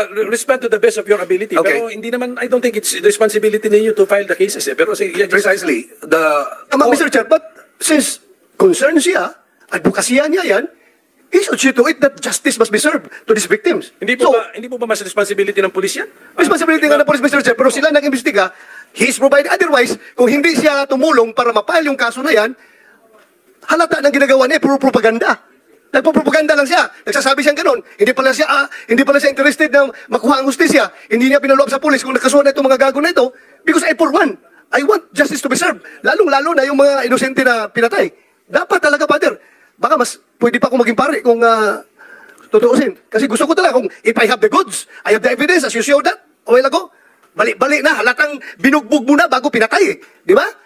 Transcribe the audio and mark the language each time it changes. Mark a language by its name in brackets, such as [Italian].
[English] Respond to the best of your ability. Okay. [Filipino] Pero hindi naman, [English] I don't think it's the responsibility ninyo to file the cases. [Filipino] Pero sige, [English] yeah, just- Precisely. Mr. Chair, but since concerned siya, [Filipino] advokasya niya yan, [English] he should see to it that justice must be served to these victims. [Filipino] Hindi po ba mas responsibility ng pulis yan? Responsibility nga ng police, Mr. Chair, pero sila nag-imbestiga, [English] he's provided. [Filipino] Otherwise, kung hindi siya tumulong para mapile yung kaso na yan, halata ng ginagawa niya, puro propaganda. Nagpo-propaganda lang siya. Nagsasabi siyang ganun. Hindi pala siya interested na makuha ang hustisya. Hindi niya pinaloob sa pulis kung nakasuhan na itong mga gago na ito. [English] Because I, for one, I want justice to be served. [Filipino] Lalong-lalo na yung mga inosente na pinatay. Dapat talaga, [English] Father. [Filipino] Baka mas pwede pa akong maging pare kung tutuusin. Kasi gusto ko talaga kung [English] if I have the goods, I have the evidence as you showed that a while ago. [Filipino] Balik-balik na, halatang binugbog mo na bago pinatay. Di ba?